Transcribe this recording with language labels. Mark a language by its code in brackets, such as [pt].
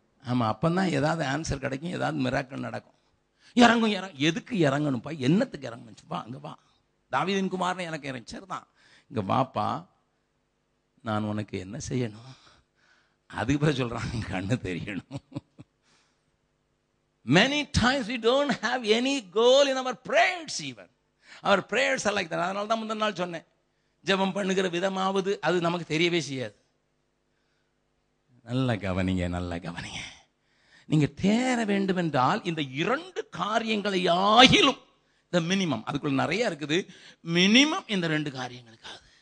[ta] ஆமா, அப்பந்தான் ஏதாவது ஆன்சர் கிடைக்கும், ஏதாவது மிராக்கிள் நடக்கும். இறங்கும் எதுக்கு இறங்கணும்ப்பா, என்னத்துக்கு இறங்கணும்ப்பா, அங்க வா, தாவீதின் குமாரன் எனக்கு இறங்க, சரிதான், இங்க வாப்பா, நான் உனக்கு என்ன செய்யணும், அதுக்கு பிறகு சொல்றான் கண்ணு தெரியணும். [en] Many times we don't have any goal in our prayers even. Our prayers are like that. [ta] அதனால தான் முந்தின நாள் சொன்னேன், ஜெபம் பண்ணுகிற விதமாவது அது நமக்கு தெரியவே செய்யாது. நல்ல கவனிங்க, நல்ல கவனிங்க. நீங்க தேர வேண்டும் என்றால் இந்த 2 காரியங்களை ஆகிலும், இந்த மினிமம், அதுக்குள்ள நிறைய இருக்குது, மினிமம் இந்த 2 காரியங்களுக்காக.